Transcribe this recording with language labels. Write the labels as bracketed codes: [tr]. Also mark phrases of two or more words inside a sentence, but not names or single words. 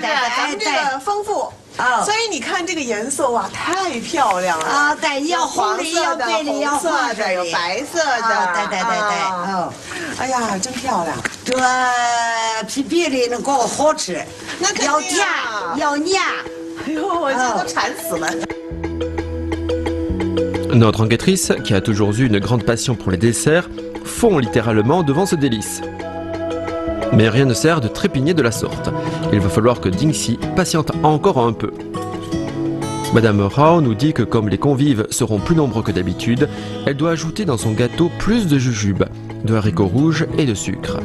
[zh] 们这个丰富。哦，所以你看这个颜色哇，太漂亮了啊！对，有红的，有白的，有黄的，有白色的。对。哦，哎呀，真漂亮！这皮的能够好吃，那要甜要黏。 [fr] Notre enquêtrice, qui a toujours eu une grande passion pour les desserts, fond littéralement devant ce délice. Mais rien ne sert de trépigner de la sorte. Il va falloir que Dingxi patiente encore un peu. Madame Rao nous dit que comme les convives seront plus nombreux que d'habitude, elle doit ajouter dans son gâteau plus de jujubes, de haricots rouges et de sucre.